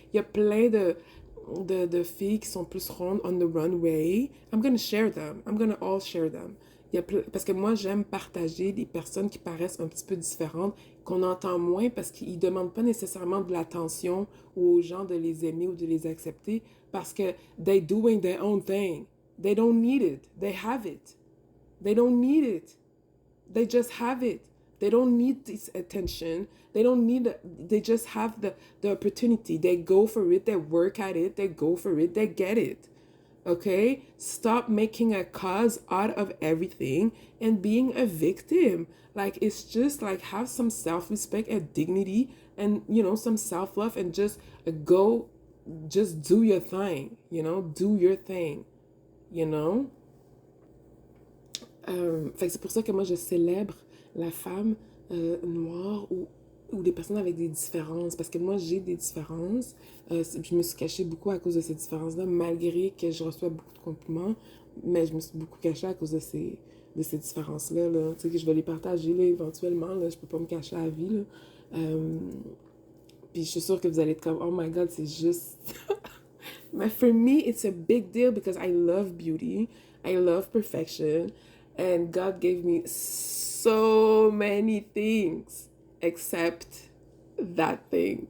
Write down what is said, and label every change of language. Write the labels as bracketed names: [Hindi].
[French] Il y a plein de filles qui sont plus rondes [English] on the runway. I'm gonna share them. I'm gonna all share them. [French] Parce que moi, j'aime partager des personnes qui paraissent un petit peu différentes, qu'on entend moins parce qu'ils demandent pas nécessairement de l'attention ou aux gens de les aimer ou de les accepter parce que [English] they doing their own thing. They don't need it. They have it. They don't need it. They just have it. They don't need this attention. They just have the opportunity. They go for it, they work at it, they go for it, they get it. Okay? Stop making a cause out of everything and being a victim. Like, it's just like, have some self-respect and dignity and, some self-love, and go, just do your thing, do your thing, you know? [French] Fait que c'est pour ça que moi, je célèbre la femme noire ou les personnes avec des différences. Parce que moi, j'ai des différences. Je me suis cachée beaucoup à cause de ces différences-là, malgré que je reçois beaucoup de compliments. Mais je me suis beaucoup cachée à cause de ces différences-là. Là. Tu sais, que je vais les partager là, éventuellement. Là. Je peux pas me cacher à la vie. Là. Puis je suis sûre que vous allez être comme, [English] oh my god, [French] c'est juste... [English] But for me, it's a big deal because I love beauty. I love perfection. And God gave me so many things except that thing.